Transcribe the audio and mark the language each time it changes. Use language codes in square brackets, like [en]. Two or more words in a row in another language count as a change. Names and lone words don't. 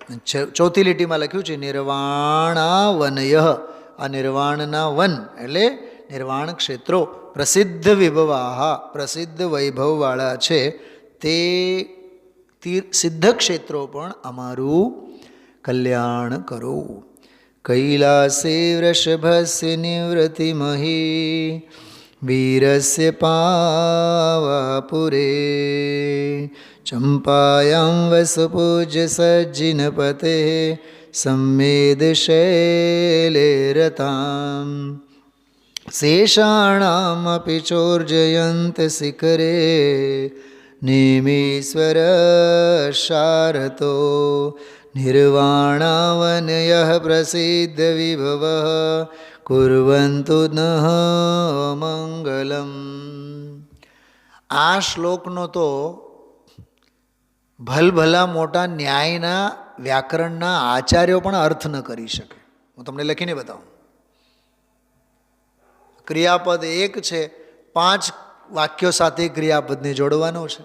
[gu] 4થી લીટીમાં લખ્યું છે [sa] નિર્વાણા વનય, [gu] આ નિર્વાણના વન એટલે નિર્વાણ ક્ષેત્રો [sa] પ્રસિદ્ધ વિભવાહા, [gu] પ્રસિદ્ધ વૈભવવાળા છે, તે સિદ્ધ ક્ષેત્રો પણ અમારું કલ્યાણ કરો. [sa] કૈલાસે વૃષભસ્ય નિવૃત્તિમહી વીરસ્ય પાવાપુરે चम्पायां वसुपूज्य सज्जिनपतेः संवेदशैले रताम् शेषाणामपि चोर्जयन्तशिखरे नेमीश्वरशारतो निर्वाणावनयः प्रसिद्धविभवः कुर्वन्तु नः મંગલમ. [gu] આ શ્લોકનો તો ભલભલા મોટા ન્યાયના વ્યાકરણના આચાર્યો પણ અર્થ ન કરી શકે. હું તમને લખીને બતાવું. ક્રિયાપદ એક છે, 5 વાક્યો સાથે ક્રિયાપદને જોડવાનો છે.